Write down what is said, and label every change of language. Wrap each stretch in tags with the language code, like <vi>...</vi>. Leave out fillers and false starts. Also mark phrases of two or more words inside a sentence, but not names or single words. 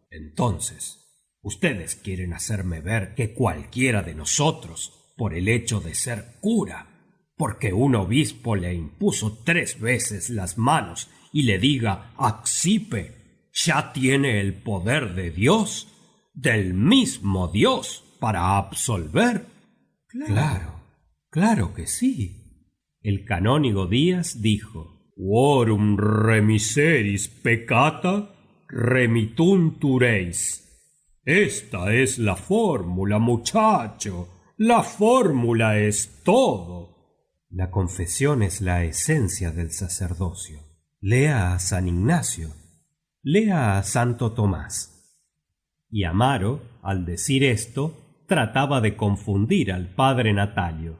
<es>«Entonces, ustedes quieren hacerme ver que cualquiera de nosotros, por el hecho de ser cura, porque un obispo le impuso 3 veces las manos y le diga Accipe, ya tiene el poder de Dios, del mismo Dios, para absolver». Claro que sí. El canónigo Díaz dijo:</es> <la>«Quorum remiseris peccata remittuntur eis».</la> <es>Esta es la fórmula, muchacho. La fórmula es todo. La confesión es la esencia del sacerdocio. Lea a San Ignacio, lea a Santo Tomás. Y Amaro, al decir esto, trataba de confundir al padre Natalio.</es>